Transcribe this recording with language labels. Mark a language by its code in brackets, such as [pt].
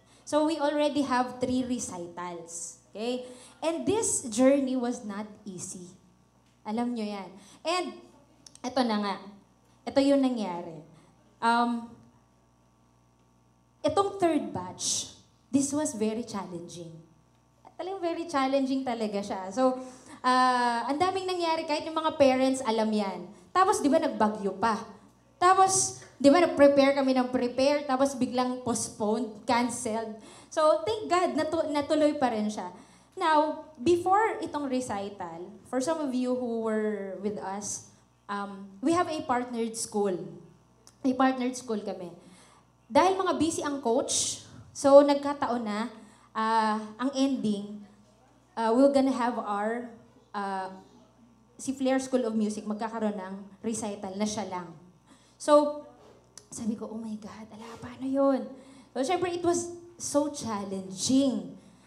[en] So we already have 3 recitals. Okay? And this journey was not easy. [tl] Alam nyo yan. And, eto na nga. Ito yung nangyari. [en] Itong 3rd batch, this was very challenging. [tl] Talagang very challenging talaga siya. So, ang daming nangyari, kahit yung mga parents, alam yan. Tapos, di ba, nagbagyo pa. Tapos, di ba, nag-prepare kami ng prepare, tapos biglang postponed, canceled. [en] So, thank God, [tl] natuloy pa rin siya. [en] Now, before itong recital, for some of you who were with us, we have a partnered school. [tl] May partnered school kami. Dahil mga busy ang coach, so nagkataon na, ang ending, [en] we're gonna have our, [tl] si Flair School of Music, magkakaroon ng recital na siya lang. So, sabi ko, [en] oh my God, [tl] paano yun? [en] So, syempre, it was so challenging.